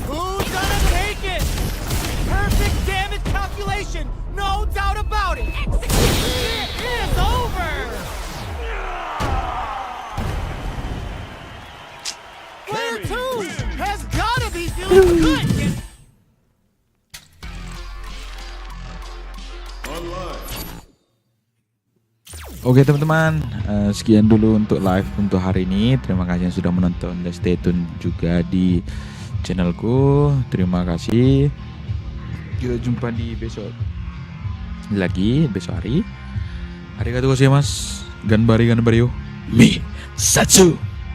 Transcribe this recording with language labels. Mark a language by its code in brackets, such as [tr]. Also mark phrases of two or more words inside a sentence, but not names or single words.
[en] Who's gonna take it? Perfect damage calculation. No doubt about it. It is over. Player two has gotta be feeling good. [id] Oke teman-teman, sekian dulu untuk live untuk hari ini. Terima kasih yang sudah menonton dan [en] stay tune [id] juga di channelku. Terima kasih. Kita jumpa di besok hari. [ja] ありがとうございます. 頑張れよ. Mi Satsu.